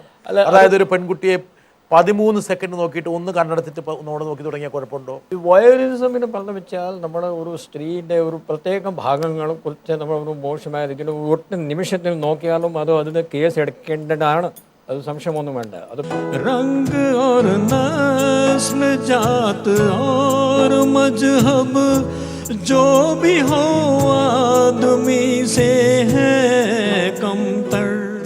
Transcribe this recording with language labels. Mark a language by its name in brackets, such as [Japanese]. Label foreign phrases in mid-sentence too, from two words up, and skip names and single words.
[Malayalam] അതായത് ഒരു പെൺകുട്ടിയെ 13 സെക്കൻഡ് നോക്കിയിട്ട് ഒന്ന് കണ്ണെടുത്തിട്ട് ഒന്നോട് നോക്കി തുടങ്ങിയ കുഴപ്പമുണ്ടോ? ഈ വയോലിസമിന് പറഞ്ഞു വെച്ചാൽ നമ്മൾ ഒരു സ്ത്രീയുടെ ഒരു പ്രത്യേക ഭാഗങ്ങളെ കുറിച്ച് നമ്മൾ ഒരു മോശമായ രീതിയിൽ ഒറ്റ നിമിഷത്തിൽ നോക്കിയാലും അത് അതിന് കേസ് എടുക്കേണ്ടതാണ്. അത് സംശയമൊന്നും വേണ്ട. അത് [Hindi] रंग और नस्ल जात और मजहब जो भी हो आदमी से है कमतर